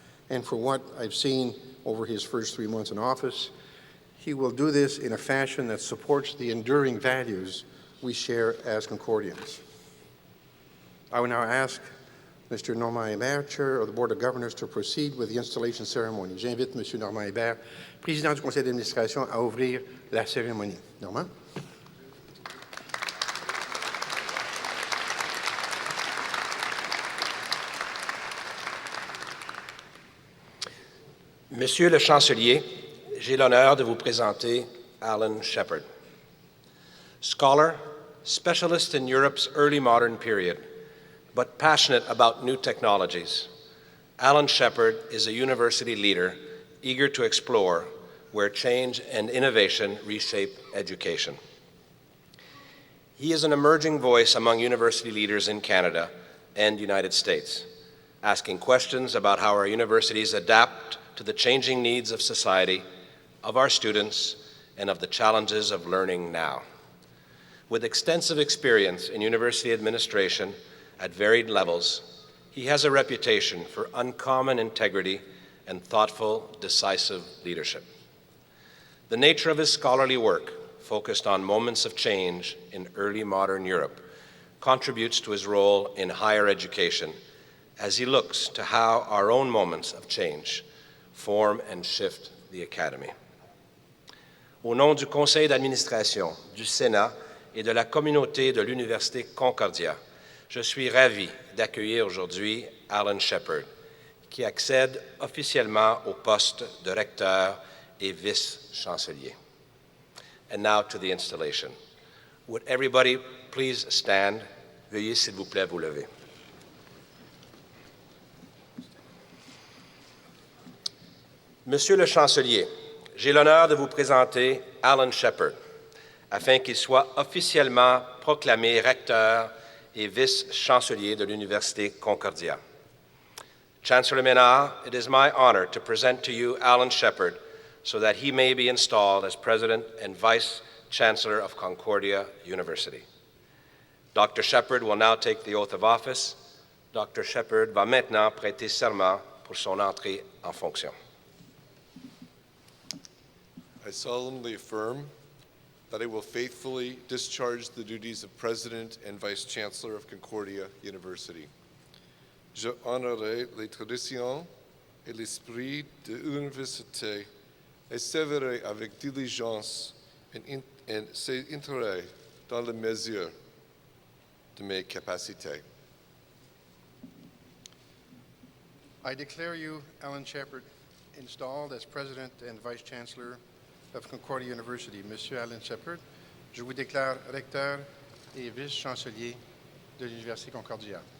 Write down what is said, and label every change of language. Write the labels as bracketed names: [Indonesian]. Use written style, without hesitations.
[English] And for what I've seen over his first 3 months in office, he will do this in a fashion that supports the enduring values we share as Concordians. I will now ask Mr. Normand Hebert, Chair of the Board of Governors, to proceed with the installation ceremony. [French] J'invite M. Normand Hebert, Président du Conseil d'administration, à ouvrir la cérémonie. Normand? Monsieur le Chancelier, j'ai l'honneur de vous présenter Alan Shepard. [English] Scholar, specialist in Europe's early modern period, but passionate about new technologies, Alan Shepard is a university leader eager to explore where change and innovation reshape education. He is an emerging voice among university leaders in Canada and the United States. asking questions about how our universities adapt to the changing needs of society, of our students, and of the challenges of learning now. With extensive experience in university administration at varied levels, he has a reputation for uncommon integrity and thoughtful, decisive leadership. The nature of his scholarly work, focused on moments of change in early modern Europe, contributes to his role in higher education as he looks to how our own moments of change form and shift the academy. [French] Au nom du conseil d'administration, du Sénat et de la communauté de l'Université Concordia, je suis ravi d'accueillir aujourd'hui Alan Shepard, qui accède officiellement au poste de recteur et vice-chancelier. [English] And now to the installation. Would everybody please stand? [French] Veuillez s'il vous plaît vous lever. Monsieur le chancelier, j'ai l'honneur de vous présenter Alan Shepard, afin qu'il soit officiellement proclamé recteur et vice-chancelier de l'Université Concordia. [English] Chancellor Ménard, it is my honor to present to you Alan Shepard so that he may be installed as President and Vice-Chancellor of Concordia University. Dr. Shepard will now take the oath of office. Dr. [French] Shepard va maintenant prêter serment pour son entrée en fonction. [English] I solemnly affirm that I will faithfully discharge the duties of President and Vice-Chancellor of Concordia University. [French] Je honorerai les traditions et l'esprit de l'université et sévérerai avec diligence et ses intérêts dans la mesure de mes capacités. [English] I declare you, Alan Shepard, installed as President and Vice-Chancellor of Concordia University. [French] Monsieur Alan Shepard, je vous déclare recteur et vice-chancelier de l'Université Concordia.